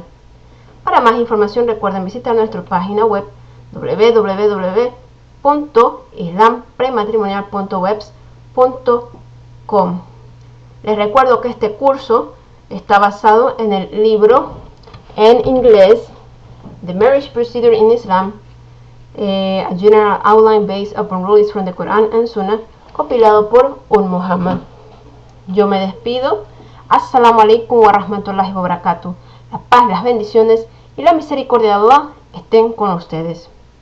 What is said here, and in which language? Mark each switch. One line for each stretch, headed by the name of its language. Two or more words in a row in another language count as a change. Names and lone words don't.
Spanish: Para más información recuerden visitar nuestra página web www.islamprematrimonial.webs.com. Les recuerdo que este curso está basado en el libro en inglés The Marriage Procedure in Islam, a general outline based upon rules from the Quran and Sunnah, compilado por Muhammad. Yo me despido.
Arabic: السلام عليكم ورحمة الله وبركاته.
Spanish: La paz, las bendiciones y la misericordia de Allah estén con ustedes.